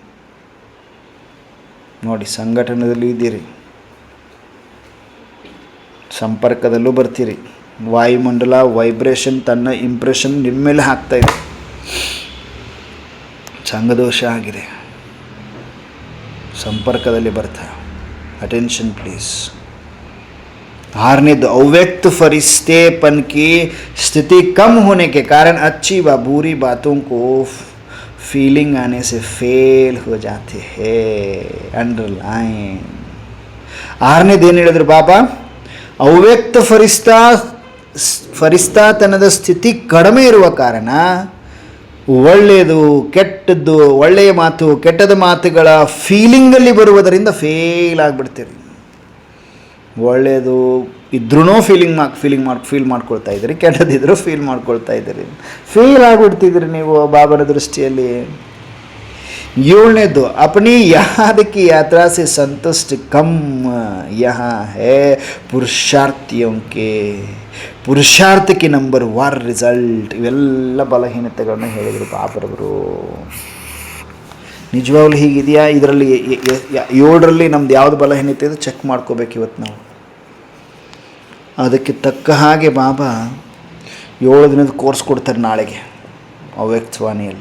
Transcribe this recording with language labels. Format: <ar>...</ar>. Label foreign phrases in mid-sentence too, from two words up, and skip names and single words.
<kn>ನೋಡಿ, ಸಂಘಟನೆಯಲ್ಲಿ ಇದ್ದೀರಿ, ಸಂಪರ್ಕದಲ್ಲೂ ಬರ್ತೀರಿ, ವಾಯುಮಂಡಲ ವೈಬ್ರೇಷನ್ ತನ್ನ ಇಂಪ್ರೆಷನ್ ನಿಮ್ಮ ಮೇಲೆ ಹಾಕ್ತಾ ಇದೆ. ಸಂಘದೋಷ ಆಗಿದೆ, ಸಂಪರ್ಕದಲ್ಲಿ ಬರ್ತಾ.</kn> <en>attention please.</en> <kn>6ನೇದು,</kn> <hi>अव्यक्त फरिश्तेपन की स्थिति कम होने के कारण अच्छी व बुरी बातों को फीलिंग आने से फेल हो जाते हैं. अंडरलाइन.</hi> <kn>6ನೇದು ಏನು ಹೇಳಿದ್ರು ಬಾಬಾ? ಅವ್ಯಕ್ತ ಫರಿಸ್ತಾತನದ ಸ್ಥಿತಿ ಕಡಿಮೆ ಇರುವ ಕಾರಣ ಒಳ್ಳೆಯದು ಕೆಟ್ಟದ್ದು, ಒಳ್ಳೆಯ ಮಾತು ಕೆಟ್ಟದ ಮಾತುಗಳ ಫೀಲಿಂಗಲ್ಲಿ ಬರುವುದರಿಂದ ಫೇಲ್ ಆಗಿಬಿಡ್ತೀರಿ. ಒಳ್ಳೆಯದು ಇದ್ರೂ ಫೀಲ್ ಮಾಡ್ಕೊಳ್ತಾ ಇದ್ದೀರಿ, ಕೆಟ್ಟದಿದ್ರೂ ಫೀಲ್ ಮಾಡ್ಕೊಳ್ತಾ ಇದ್ದೀರಿ, ಫೇಲ್ ಆಗಿಬಿಡ್ತಿದ್ರಿ ನೀವು ಬಾಬನ ದೃಷ್ಟಿಯಲ್ಲಿ. 7ನೇದು,</kn> <hi>अपनी याद की यात्रा से संतुष्ट कम यहाँ है पुरुषार्थियों के</hi> <kn>ಪುರುಷಾರ್ಥಕ್ಕೆ ನಂಬರ್ 1 ರಿಸಲ್ಟ್. ಇವೆಲ್ಲ ಬಲಹೀನತೆಗಳನ್ನ ಹೇಳಿದರು ಬಾಬರವರು. ನಿಜವಾಗ್ಲೂ ಹೀಗಿದೆಯಾ? ಇದರಲ್ಲಿ 7ರಲ್ಲಿ ನಮ್ದು ಯಾವುದು ಬಲಹೀನತೆ ಇದೆ ಚೆಕ್ ಮಾಡ್ಕೋಬೇಕು ಇವತ್ತು ನಾವು. ಅದಕ್ಕೆ ತಕ್ಕ ಹಾಗೆ ಬಾಬಾ 7 ದಿನದ ಕೋರ್ಸ್ ಕೊಡ್ತಾರೆ ನಾಳೆಗೆ ಅವ್ಯಕ್ತವಾಣಿಯಲ್ಲಿ.</kn>